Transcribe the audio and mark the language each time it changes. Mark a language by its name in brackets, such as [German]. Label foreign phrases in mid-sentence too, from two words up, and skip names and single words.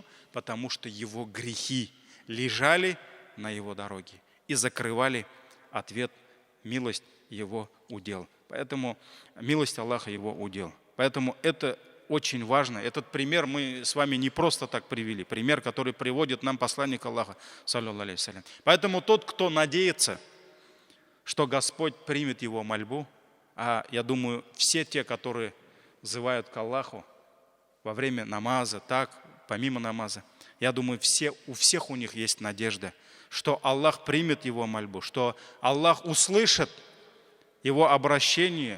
[Russian] Потому что его грехи лежали на его дороге и закрывали ответ, милость его удел. Поэтому милость Аллаха его удел. Поэтому это очень важно. Этот пример мы с вами не просто так привели. Пример, который приводит нам посланник Аллаха, [Arabic] صلى الله عليه وسلم. [Russian] Поэтому тот, кто надеется, что Господь примет его мольбу, а я думаю, все те, которые взывают к Аллаху во время намаза, так, помимо намаза, я думаю, у всех у них есть надежда, что Аллах примет его мольбу, что Аллах услышит его обращение.